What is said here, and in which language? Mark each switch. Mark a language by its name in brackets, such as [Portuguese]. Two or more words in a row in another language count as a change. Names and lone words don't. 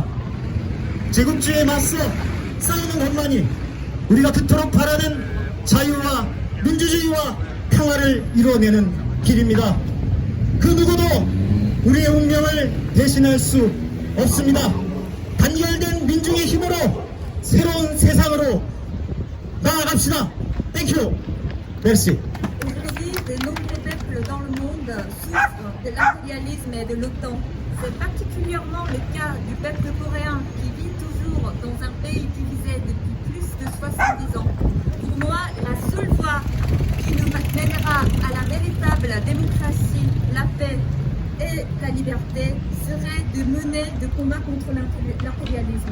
[Korean] 제국주의에 맞서 싸우는 것만이 우리가 그토록 바라는 자유와 민주주의와 평화를 이루어내는 길입니다. 그 누구도 우리의 운명을 대신할 수 없습니다. 단결된 민중의 힘으로 새로운 세상으로 나아갑시다. [English] 땡큐. 메르시. [French] Aujourd'hui, de nombreux peuples dans le monde souffrent de l'impérialisme et de l'OTAN. C'est particulièrement le cas du peuple coréen qui vit toujours dans un pays divisé depuis plus de 70 ans. Pour moi, la seule voie qui nous mènera à la véritable démocratie, la paix et la liberté serait de mener des combats contre l'impérialisme.